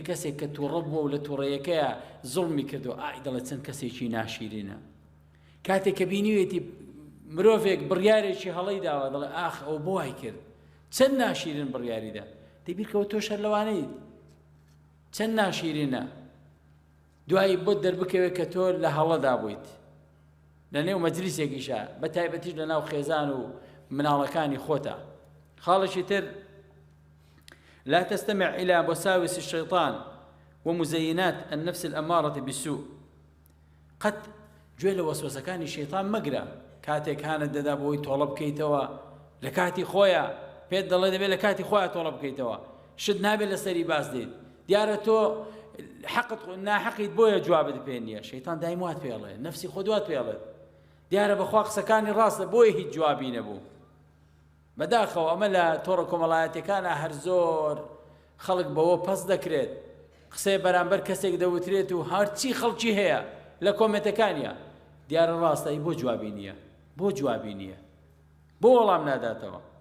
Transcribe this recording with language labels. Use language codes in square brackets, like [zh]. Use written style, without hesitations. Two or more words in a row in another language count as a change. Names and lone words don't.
[ckb] کەسێک کە تووڕە بووە و لە تووڕەیەکەیە زوڵمی کردو ئای دەڵێت چەند کەسێکی ناشیرینە کاتێک کە بینیوێتی مرۆڤێک بڕیارێکی هەڵەی داوە دەڵێ ئاخ ئەو بۆ وای کرد چەند ناشیرین بڕیاریدا دەبیرکەوە تۆ شەر لەوانەیت چەند ناشیرینە دوایی بۆ دەربکەوێت کە تۆ لە هەڵەدا بوویت لە نێو مەجلیسێکیشە بە تایبەتیش لە ناو خێزان و مناڵەکانی خۆتە خاڵێکی تر [ar] لا تستمع إلى وساوس الشيطان ومزينات النفس الأمارة بالسوء [ckb] قد جوێ لە وەسوەسەکانی شەیطان مەگرە کاتێک هانت دەدا بۆی تۆڵە بکەیتەوە لە کاتی خۆیە پێت دەڵێ دەبێت لە کاتی خۆیان تۆڵە بکەیتەوە شت نابێت لەسەری باس دێت دیارە تۆ حقت ناحەقیت بۆیە جوابت پێ نییە شەیطان دایم وات پێڵێ نەفسی خۆ دوات پێڵێت دیارە بەخوا قسەکانی ڕاستە بۆیە هیچ جوابی نەبوو بەداخەوە ئەمە لە تۆڕە کۆمەڵایەتیەکانە هەر زۆر خەڵک بەوە پەس دەکرێت قسەی بەرامبەر کەسێک دەوترێت و هەرچی خەڵکی هەیە لە کۆمنتەکانیە دیارە ڕاستە بۆ جوابی نییە بۆ جوابی نییە بۆ وەڵام ناداتەوە